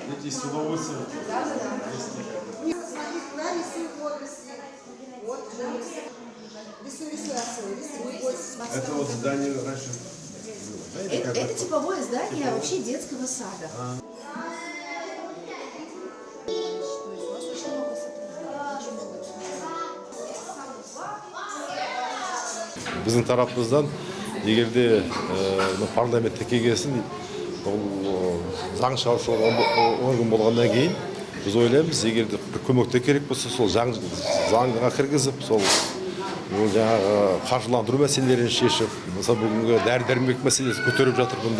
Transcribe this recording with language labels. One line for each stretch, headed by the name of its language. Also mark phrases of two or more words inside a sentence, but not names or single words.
Russian: и с удовольствием. Да. Смотри, куда рисуют водоросли. Вот, рисуй, Это вот здание раньше было. Это типовое здание вообще детского сада.
Kazakh: Біздің тарапымыздан егерде парламентке келгесін заң шығарушы орган болғаннан кейін біз ойлаймыз, егерде бір көмекте керек болса, сол заңға кіргізіп, сол жаңағы қаржыландыру мәселелерін шешіп, мысалы бүгінгі дәрі-дәрмек мәселесі көтеріп жатыр бұнда.